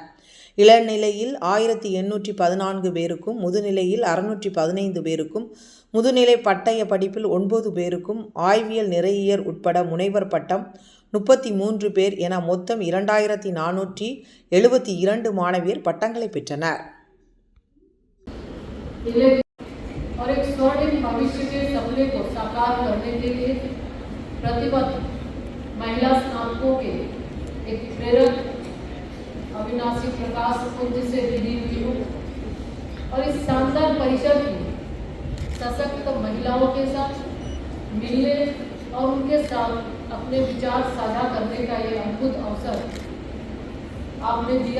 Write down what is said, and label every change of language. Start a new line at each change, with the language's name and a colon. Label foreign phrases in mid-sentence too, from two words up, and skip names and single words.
Tamil: இளநிலையில் 1814 பேருக்கும், முதுநிலையில் 615 பேருக்கும், முதுநிலை பட்டய படிப்பில் 9 பேருக்கும், ஆய்வியல் நிறையியல் உட்பட முனைவர் பட்டம் 33 பேர் என மொத்தம் 2472 மாணவியர் பட்டங்களை பெற்றனர்.
Hindi: और एक स्वर्णिम भविष्य के सपने को साकार करने के लिए प्रतिबद्ध महिला स्नातकों के एक प्रेरक अविनाशी प्रकाश पुंज से विलीन हूँ और इस शानदार परिसर में सशक्त महिलाओं के साथ मिलने और उनके साथ अपने विचार साझा करने का ये अद्भुत अवसर आपने दिया।